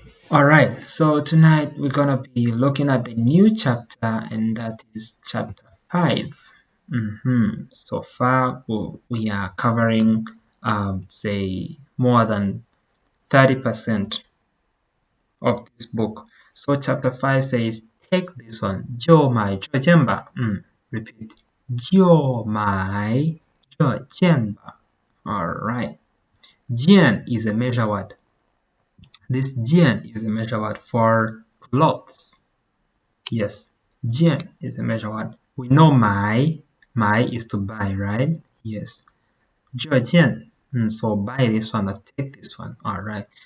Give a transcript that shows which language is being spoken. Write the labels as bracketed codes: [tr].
[en] Alright, so tonight we're gonna be looking at the new chapter, and that is chapter 5. So far, we are covering, say, more than 30% of this book. So chapter 5 says, take this one, [zh] 就买这件吧. [en] Repeat, [zh] 就买这件吧. [en] Alright. 件 is a measure word. This 件 is a measure word for clothes. Yes, 件 is a measure word. We know 买 is to buy, right? Yes. 这件, so buy this one or take this one. Alright.